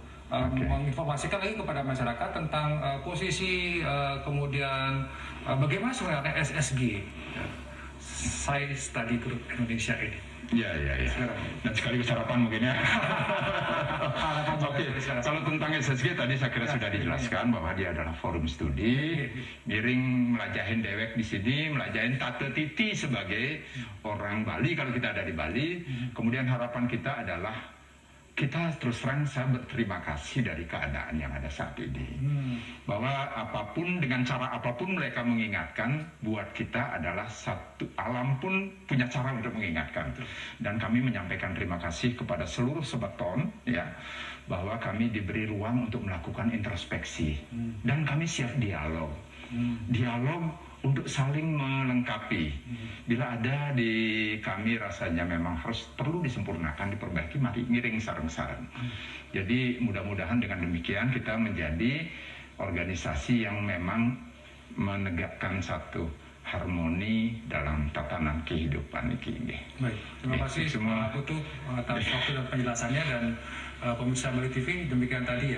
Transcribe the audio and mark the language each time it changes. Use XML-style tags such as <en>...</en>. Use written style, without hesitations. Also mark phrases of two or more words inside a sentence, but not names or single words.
<id>Menginformasikan lagi kepada masyarakat tentang posisi kemudian bagaimana sebenarnya SSG Science Study Group Indonesia ini. Ya. Dan sekaligus harapan mungkin ya. Oke, kalau tentang SSG tadi saya kira sudah dijelaskan bahwa dia adalah forum studi,</id> <ban>miring melajahin dewek</ban> <id>di sini,</id> <ban>melajahin Tate Titi</ban> <id>sebagai orang Bali kalau kita ada di Bali. Kemudian harapan kita adalah kita terus terang saya berterima kasih dari keadaan yang ada saat ini. Bahwa apapun, dengan cara apapun mereka mengingatkan, buat kita adalah satu alam pun punya cara untuk mengingatkan. Dan kami menyampaikan terima kasih kepada seluruh Sobat Ton, ya, bahwa kami diberi ruang untuk melakukan introspeksi. Dan kami siap dialog. Dialog untuk saling melengkapi. Bila ada di kami rasanya memang harus perlu disempurnakan, diperbaiki, mari</id> <ban>ngiring sareng-sareng.</ban> <id>Jadi mudah-mudahan dengan demikian kita menjadi organisasi yang memang menegakkan satu harmoni dalam tatanan kehidupan ini. Baik, terima kasih semua Pak Utu atas waktu dan penjelasannya, dan pemirsa Bali TV demikian tadi ya.</id>